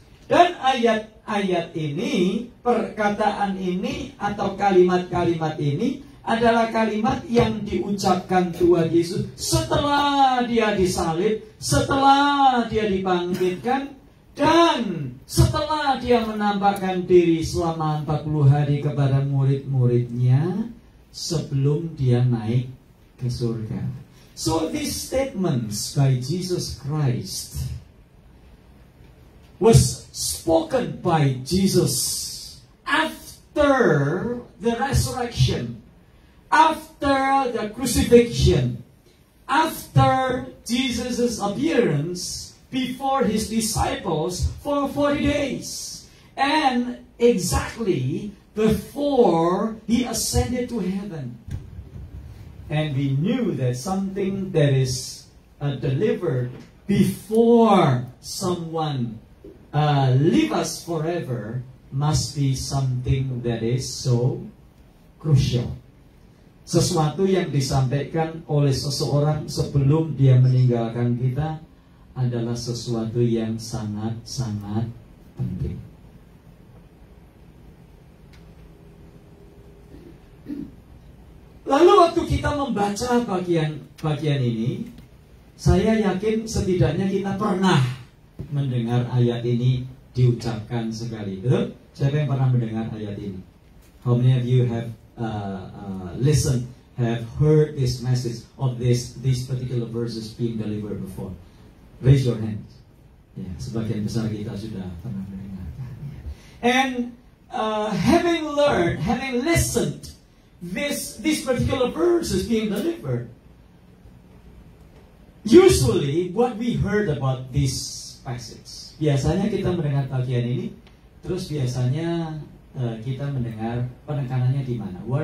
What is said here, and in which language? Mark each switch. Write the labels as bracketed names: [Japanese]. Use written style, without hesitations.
[Indonesian] Dan ayat-ayat ini, perkataan ini atau kalimat-kalimat ini adalah kalimat yang diucapkan Tuhan Yesus setelah dia disalib, setelah dia dibangkitkan, dan setelah dia menampakkan diri selama 40 hari kepada murid-muridnya sebelum dia naik ke surga. [English] So these statements by Jesus Christ was spoken by Jesus after the resurrection, after the crucifixion, after Jesus' appearance before his disciples for 40 days, and exactly before he ascended to heaven. And we knew that something that is delivered before someone leave us forever must be something that is so crucial. [Indonesian] Sesuatu yang disampaikan oleh seseorang sebelum dia meninggalkan kita adalah sesuatu yang sangat-sangat penting. Lalu waktu kita membaca bagian ini, saya yakin setidaknya kita pernah mendengar ayat ini diucapkan sekali. Betul? Siapa yang pernah mendengar ayat ini? [English] How many of you have listened, have heard this message of these particular verses being delivered before? Raise your hands. [Indonesian] Ya, sebagian besar kita sudah pernah mendengarkan. [English] And having listened, this particular verse is being delivered. Usually, what we heard about this passage, [Indonesian] biasanya kita mendengar bagian ini, terus biasanya kita mendengar penekanannya di mana?